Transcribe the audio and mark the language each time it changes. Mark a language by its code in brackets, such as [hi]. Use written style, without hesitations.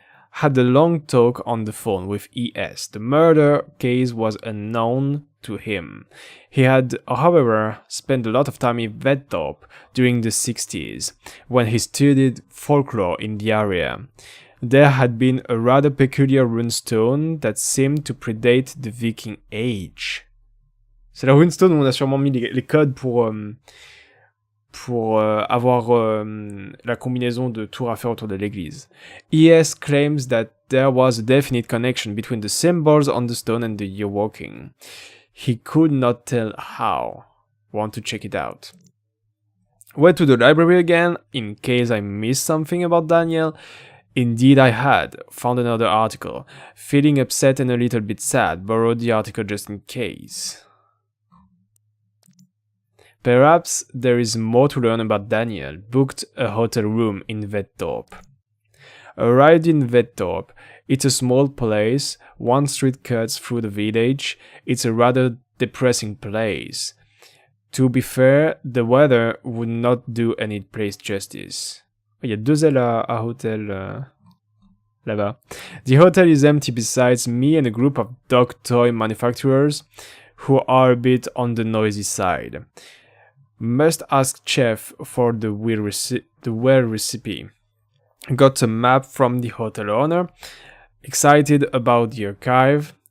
[en] Had a long talk on the phone with ES. The murder case was unknown to him. He had, however, spent a lot of time in Vettorp during the 60s, when he studied folklore in the area. There had been a rather peculiar runestone that seemed to predate the Viking Age. [fr] C'est la runestone où on a sûrement mis les codes pour avoir la combinaison de tours à faire autour de l'église. [en] ES claims that there was a definite connection between the symbols on the stone and the year walking. He could not tell how. Want to check it out. Went to the library again, in case I missed something about Daniel. Indeed I had. Found another article. Feeling upset and a little bit sad. Borrowed the article just in case. Perhaps there is more to learn about Daniel. Booked a hotel room in Vettorp. Arrived in Vettorp. It's a small place. One street cuts through the village. It's a rather depressing place. To be fair, the weather would not do any place justice. [fr] Il y a deux ailes à hôtel là-bas. [en] The hotel is empty besides me and a group of dog toy manufacturers who are a bit on the noisy side. Must ask chef for the well recipe. Got a map from the hotel owner. Excited about the archive.